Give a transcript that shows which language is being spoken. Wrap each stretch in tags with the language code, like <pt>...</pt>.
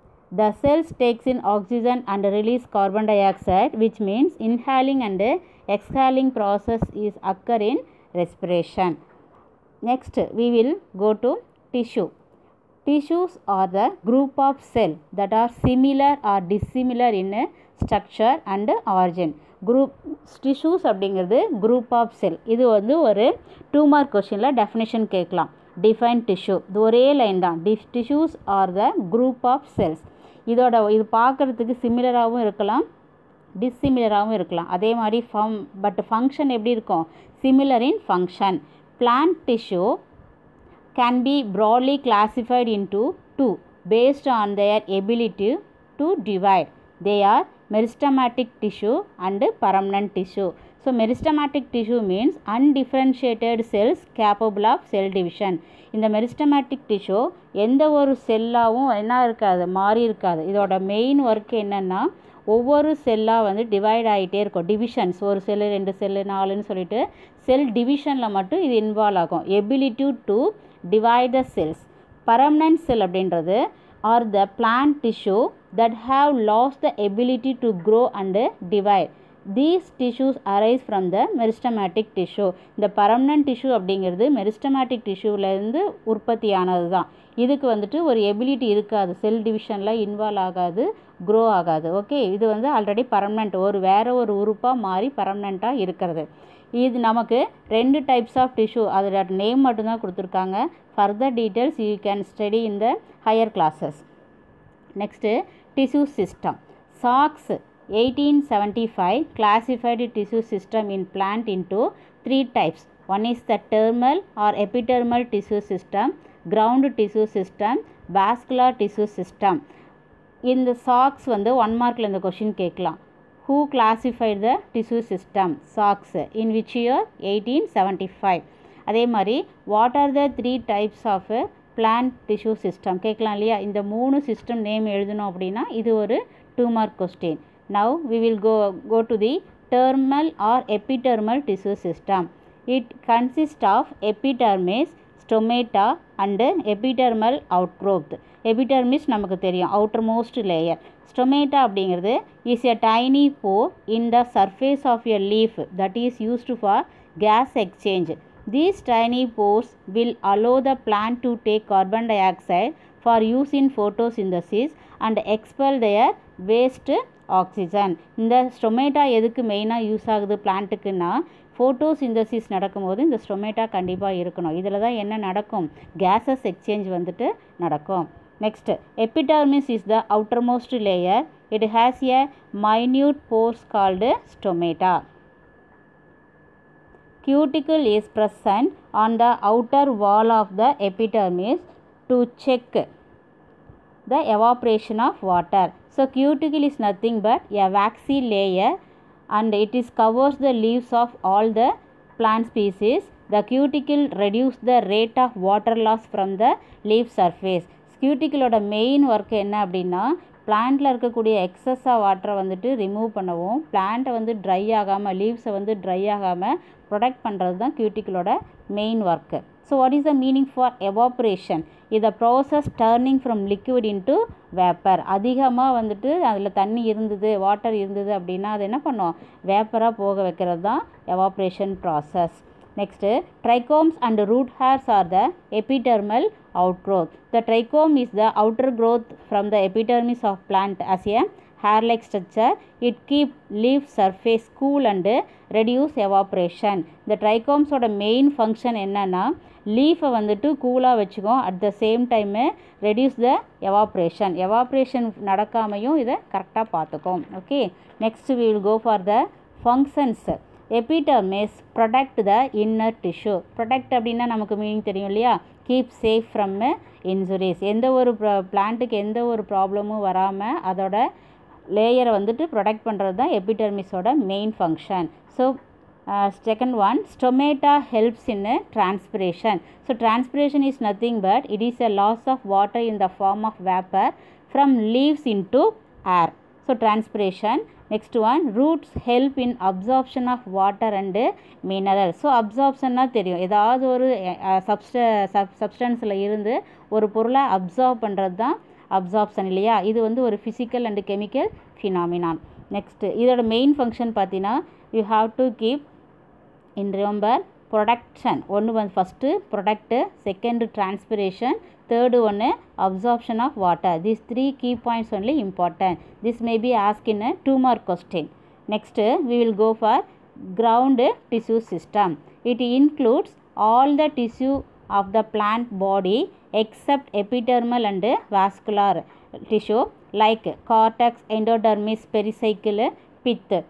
<en>The cells takes in oxygen and release carbon dioxide, which means inhaling and exhaling process is occur in respiration. Next we will go to tissue. Tissues are the group of cells that are similar or dissimilar in structure and origin. Group tissues அப்படிங்கிறது group of cell.</en> <ta>இது வந்து ஒரு 2 mark கொஸ்டினில் definition கேட்கலாம்.</ta> <en>Define tissue.</en> <ta>இது ஒரே line தான்.</ta> <en>Tissues are the group of cells.</en> <ta>இது பார்க்குறதுக்கு சிமிலராகவும் இருக்கலாம், டிஸ்சிமிலராகவும் இருக்கலாம். அதே மாதிரி பட் ஃபங்க்ஷன் எப்படி இருக்கும்?</ta> <en>Similar in function. Plant tissue can be broadly classified into 2 based on their ability to divide. They are meristematic tissue and permanent tissue. So meristematic tissue means undifferentiated cells capable of cell division.</en> <ta>இந்த meristematic tissue எந்த ஒரு செல்லாகவும் என்ன இருக்காது, மாறி இருக்காது. இதோட main work என்னென்னா ஒவ்வொரு செல்லாக வந்து டிவைட் ஆகிட்டே இருக்கும். டிவிஷன்ஸ், ஒரு செல்லு 2 செல்லு 4ன்னு சொல்லிட்டு செல் டிவிஷனில் மட்டும் இது இன்வால்வ் ஆகும்.</ta> <en>Ability to divide the cells. Permanent cell அப்படின்றது are the plant tissue that have lost the ability to grow and divide. These tissues arise from the meristematic tissue.</en> <ta>இந்த permanent tissue அப்படிங்கிறது meristematic tissueலேருந்து உற்பத்தியானது தான். இதுக்கு வந்துட்டு ஒரு எபிலிட்டி இருக்காது, செல் டிவிஷனில் இன்வால்வ் ஆகாது, க்ரோ ஆகாது. ஓகே, இது வந்து ஆல்ரெடி பர்மனெண்ட், வேறு ஒரு உறுப்பாக மாறி பர்மனெண்ட்டாக இருக்கிறது. இது நமக்கு 2 டைப்ஸ் ஆஃப் டிஷ்யூ அதோட நேம் மட்டும்தான் கொடுத்துருக்காங்க.</ta> <en>Further details you can study in the higher classes. Next tissue system. Socks 1875 classified tissue system in plant into 3 types. One is the terminal or epidermal tissue system, ground tissue system, vascular tissue system.</en> <ta>இந்த socks வந்து 1 மார்க்கில் இந்த question கேட்கலாம்.</ta> <en>Who classified the tissue system? Socks. In which year? 1875.</en> <ta>அதே மாதிரி</ta> <en>what are the 3 types of plant tissue system</en> <ta>கேட்கலாம் இல்லையா. இந்த 3 சிஸ்டம் நேம் எழுதணும் அப்படின்னா இது ஒரு 2 mark question.</ta> <en>Now we will go to the terminal or epidermal tissue system. It consists of epidermis, stomata and epidermal outgrowth. Epidermis</en> <ta>நமக்கு தெரியும்,</ta> <en>outermost layer. Stomata அப்படிங்கிறது is a tiny pore in the surface of a leaf that is used for gas exchange. These tiny pores will allow the plant to take carbon dioxide for use in photosynthesis and expel their waste oxygen.</en> <ta>இந்த stomata எதுக்கு மெயினாக use ஆகுது பிளான்ட்டுக்குன்னா, photosynthesis நடக்கும்போது இந்த stomata கண்டிப்பாக இருக்கணும். இதில் தான் என்ன நடக்கும், கேஸஸ் எக்ஸ்சேஞ்ச் வந்துட்டு நடக்கும்.</ta> <en>Next, epidermis is the outermost layer. It has a minute pores called stomata. Cuticle is present on the outer wall of the epidermis to check the evaporation of water. So cuticle is nothing but a waxy layer and it is covers the leaves of all the plant species. The cuticle reduce the rate of water loss from the leaf surface.</en> <ta>Cuticle main work என்ன அப்படின்னா, பிளான்ட்டில் இருக்கக்கூடிய எக்ஸஸாக வாட்டரை வந்துட்டு remove பண்ணவும், பிளான்ட்டை வந்து try ஆகாமல், லீவ்ஸை வந்து ட்ரை ஆகாமல் ப்ரொடெக்ட் பண்ணுறது தான் கியூட்டிக்கிளோட main work.</ta> <en>So what is the meaning for evaporation? இதை process turning from liquid into vapour.</en> <ta>அதிகமாக வந்துட்டு அதில் தண்ணி இருந்தது, வாட்டர் இருந்தது அப்படின்னா அது என்ன பண்ணும், வேப்பராக போக வைக்கிறது தான் evaporation process.</ta> <en>Next, trichomes and root hairs are the epidermal outgrowth. The trichome is the outer growth from the epidermis of plant as a hair-like structure. It keep leaf surface cool and reduce evaporation.</en> <ta>The trichomes ஓட main function என்னன்னா, லீஃபை வந்துட்டு கூலாக வச்சுக்கும்,</ta> <en>At the same time reduce the evaporation.</en> <ta>Evaporation நடக்காமையும் இதை கரெக்டாக பார்த்துக்கும்.</ta> <en>Okay, next we will go for the functions. Epidermis protect the inner tissue.</en> <ta>Protect அப்படின்னா நமக்கு மீனிங் தெரியும் இல்லையா,</ta> <en>Keep safe from injuries.</en> <ta>எந்த ஒரு பிளான்ட்டுக்கு எந்த ஒரு ப்ராப்ளமும் வராமல் அதோட லேயரை வந்துட்டு ப்ரொடெக்ட் பண்ணுறது தான் எபிடர்மிஸோட main function.</ta> <en>So second one, stomata helps in transpiration. So transpiration is nothing but it is a loss of water in the form of vapor from leaves into air. So transpiration. Next one, roots help in absorption of water and minerals.</en> <ta>So அப்சார்ப்ஷன்னா தெரியும், ஏதாவது ஒரு சப்ஸ்டன்ஸில் இருந்து ஒரு பொருளை absorb பண்ணுறது தான் absorption இல்லையா. இது வந்து ஒரு physical and chemical phenomenon. Next இதோட மெயின் ஃபங்க்ஷன் பார்த்தீங்கன்னா,</ta> <en>You have to keep in remember production.</en> <ta>ஒன்று வந்து</ta> <en>First product, second transpiration, third one absorption of water. These 3 key points only important. This may be asked in a 2 mark question. Next we will go for ground tissue system. It includes all the tissue of the plant body except epidermal and vascular tissue like cortex, endodermis, pericycle, pith.</en>